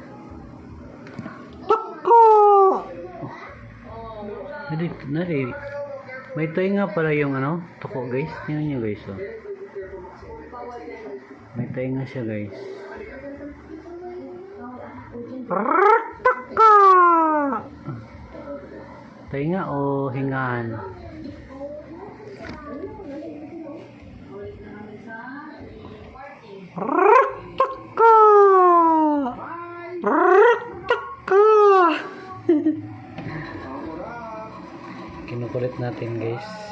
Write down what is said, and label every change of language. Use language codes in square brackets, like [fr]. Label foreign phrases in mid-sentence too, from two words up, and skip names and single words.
[tl] Tuko! Nari. May tainga pala yung ano, tuko guys. Tingnan nyo guys. Oh. May tainga siya guys. Tuko! Tainga o hingaan? Tuko! Tuko! Kinukulit natin guys.